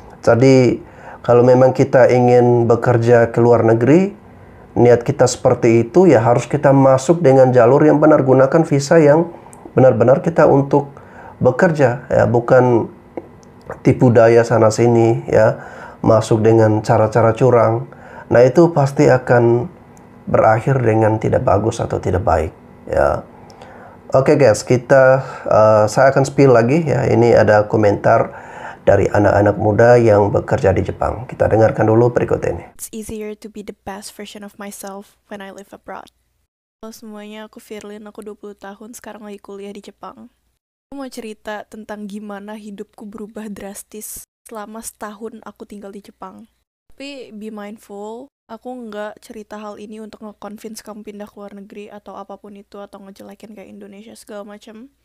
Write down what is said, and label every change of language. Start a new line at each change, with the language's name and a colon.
Indonesian: Jadi kalau memang kita ingin bekerja ke luar negeri, niat kita seperti itu ya, harus kita masuk dengan jalur yang benar, gunakan visa yang benar-benar kita untuk bekerja ya, bukan tipu daya sana sini ya, masuk dengan cara-cara curang. Nah itu pasti akan berakhir dengan tidak bagus atau tidak baik ya. Oke guys, saya akan spill lagi ya. Ini ada komentar dari anak-anak muda yang bekerja di Jepang. Kita dengarkan dulu berikut ini.
English: It's easier to be the best version of myself when I live abroad.
Indonesian: Halo semuanya, aku Firlin, aku 20 tahun, sekarang lagi kuliah di Jepang. Aku mau cerita tentang gimana hidupku berubah drastis selama setahun aku tinggal di Jepang. Tapi
English: be mindful,
Indonesian: aku nggak cerita hal ini untuk nge-convince kamu pindah ke luar negeri atau apapun itu, atau ngejelekin kayak Indonesia segala macam.